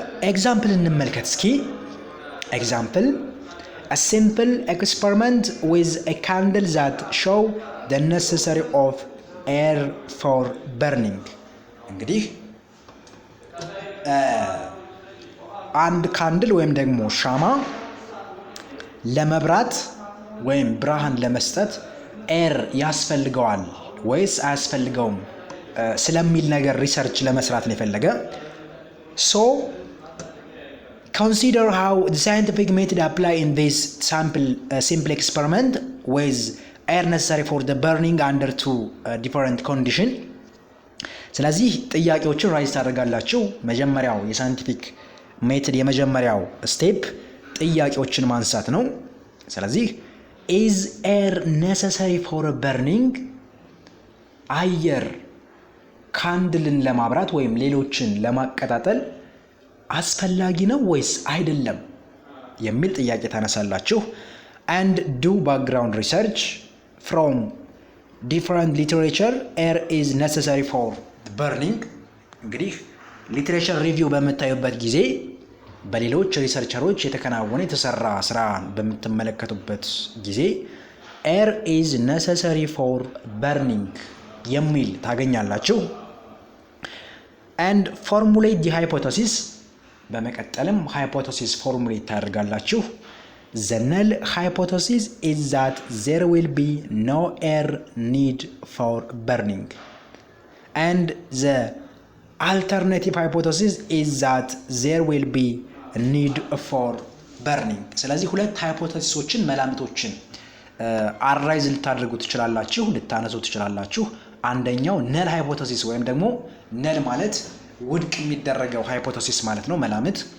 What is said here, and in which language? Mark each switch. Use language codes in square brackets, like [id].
[am] ኤግዛምፕል እንመልከት እስኪ። ኤግዛምፕል [en] a simple experiment with a candle that show the necessary of air for burning. [am] እንግዲህ አንድ ካንድል ወይም ደግሞ ሻማ ለመብራት ወይም ብርሃን ለመስጠት ኤር ያስፈልገዋል ወይስ አያስፈልገውም ስለሚል ነገር ሪሰርች ለመስራት ነው የፈለገ። ሶ [en] consider how the scientific method apply in this simple experiment with air necessary for the burning under two different condition. [am] ስለዚህ ጥያቄዎችን ራይዝ ታደርጋላችሁ። መጀመሪያው የሳይንቲፊክ ሜትድ የመጀመሪያው ስቴፕ ጥያቄዎችን ማንሳት ነው። ስለዚህ [en] is air necessary for burning? [am] አየር ካንድልን ለማብራት ወይም ሌሎችን ለማቀጣጠል አስፈላጊ ነው ወይስ አይደለም የሚል ጥያቄ ታነሳላችሁ። [en] and do background research from different literature. air is necessary for burning. [am] እንግዲህ ሊትሬቸር ሪቪው በምታዩበት ጊዜ በሌሎች ሪሰርቸሮች የተከናወነ የተሰራ ስራ በምትመለከቱበት ጊዜ [en] air is necessary for burning [am] የሚል ታገኛላችሁ። [en] and formulate the hypothesis. [am] በመቀጠልም ሃይፖቴሲስ ፎርሙሌት ታደርጋላችሁ። [en] the null hypothesis is that there will be no air need for burning and the alternative hypothesis is that there will be a need for burning. [am] ስለዚህ ሁለት ሃይፖቴሲሶችን መላምቶችን አራይዝ ልታደርጉ ትችላላችሁ፣ ልታነሱ ትችላላችሁ። አንደኛው ነል ሃይፖቴሲስ ወይም ደግሞ ነል ማለት ውድቅ የሚደረገው ሃይፖቴሲስ ማለት ነው። መላምት